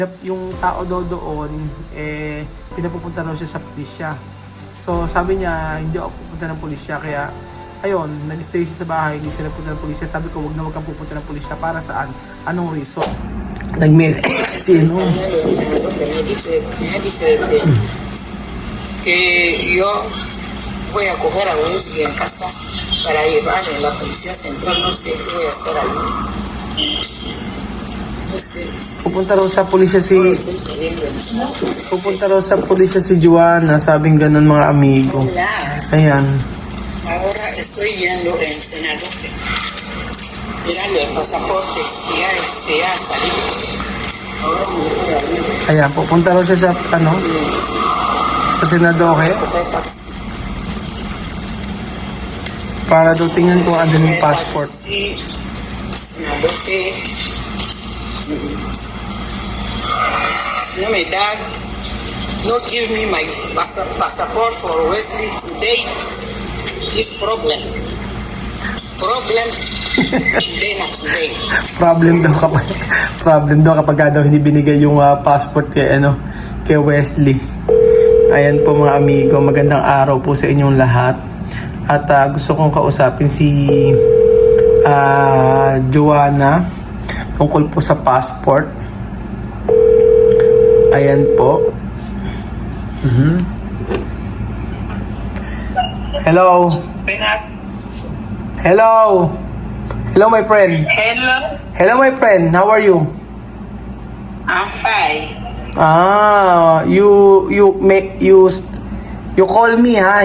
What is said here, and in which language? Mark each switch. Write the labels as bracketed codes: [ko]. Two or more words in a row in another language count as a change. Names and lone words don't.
[tl] Yung tao daw doon, pinapupunta daw siya sa pulisya. So sabi niya, hindi ako pupunta ng pulisya, kaya ayun, nag-stay siya sa bahay, hindi siya napunta ng pulisya. Sabi ko, wag kang pupunta ng pulisya. Para saan? Anong reason? Nag-message si ano? [es] Me dice que yo voy a coger a Wesley en casa para llevar en la policía central, no sé qué voy a hacer ahí. No sé. [tl] Pupunta raw sa pulisya si [es] Estoy saliendo del [tl] Pupunta raw sa pulisya si Joanna, sabing ganun mga amigo. [es] Hola. [tl] Ayan. [es] Ahora estoy yendo en Senado. Mirando el pasaporte, ya salí. Ahora me voy a ir. [tl] Ayan, pupunta raw siya sa ano? Sa Senadoke para daw tingnan kung ano yung passport. [es] Sí, Senado que no me da, [en] no give me my passport for Wesley today. This problem today not today. [tl] Problem daw kapag daw hindi binigay yung passport kay Wesley. Ayan po mga amigo, magandang araw po sa inyong lahat. At gusto kong kausapin si Joanna tungkol po sa passport. Ayan po. [en] Hello. Hello my friend. Hello my friend. How are you? I'm fine. You call me, ha?